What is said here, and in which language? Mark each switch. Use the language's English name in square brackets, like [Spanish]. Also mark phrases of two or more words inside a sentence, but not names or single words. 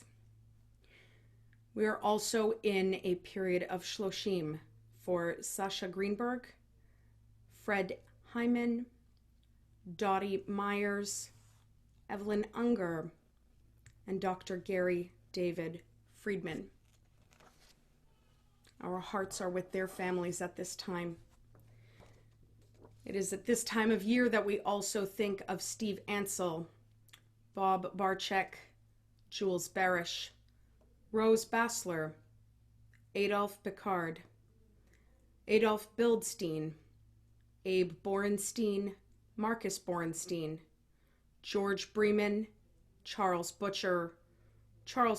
[English] We are also in a period of Shloshim for Sasha Greenberg, Fred Hyman, Dottie Myers, Evelyn Unger, and Dr. Gary David Friedman. Our hearts are with their families at this time. It is at this time of year that we also think of Steve Ansel, Bob Barczyk, Jules Barish, Rose Bassler, Adolph Picard, Adolph Bildstein, Abe Borenstein, Marcus Borenstein, George Bremen, Charles Butcher, Charles